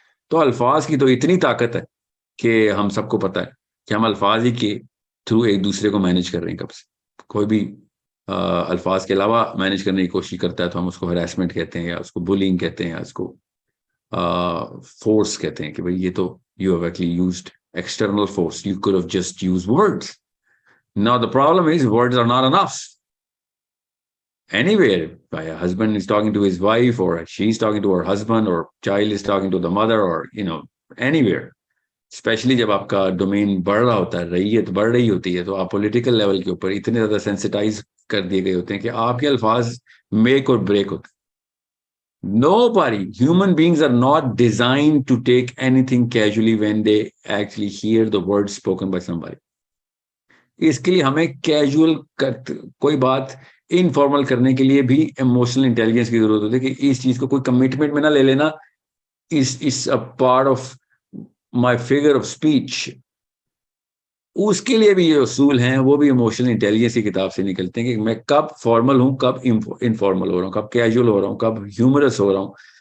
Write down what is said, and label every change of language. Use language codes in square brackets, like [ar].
[ur] تو الفاظ کی تو اتنی طاقت ہے کہ ہم سب کو پتہ ہے کہ ہم الفاظ ہی کے تھرو ایک دوسرے کو مینیج کر رہے ہیں. کب سے کوئی بھی الفاظ کے علاوہ مینیج کرنے کی کوشش کرتا ہے تو ہم اس کو ہراسمنٹ کہتے ہیں, یا اس کو بولنگ کہتے ہیں, یا اس کو فورس کہتے ہیں, کہ بھئی یہ تو [en] You have actually used external force, you could have just used words. Now the problem is words are not enough. anywhere. A husband is talking to his wife, or she's talking to her husband, or child is talking to the mother, or anywhere. [ur] Especially جب آپ کا domain بڑھ رہا ہوتا ہے, رعیت بڑھ رہی ہوتی ہے, تو آپ پولیٹیکل لیول کے اوپر اتنے زیادہ سینسٹائز کر دیے گئے ہوتے ہیں کہ آپ کے الفاظ میک اور بریک ہوتے ہیں. [en] Nobody, human beings are not designed to take anything casually when they actually hear the words spoken by somebody. [ur] اس کے لیے ہمیں کیجول کوئی بات انفارمل کرنے کے لیے بھی ایموشنل انٹیلیجنس کی ضرورت ہوتی ہے کہ اس چیز کو کوئی کمٹمنٹ میں نہ لے لینا. [en] As part of my figure of speech. [ur] اس کے لیے بھی یہ اصول ہیں, وہ بھی ایموشنل انٹیلیجنس کی کتاب سے نکلتے ہیں کہ میں کب فارمل ہوں, کب انفارمل ہو رہا ہوں, کب کیجول ہو رہا ہوں, کب ہیومرس ہو رہا ہوں.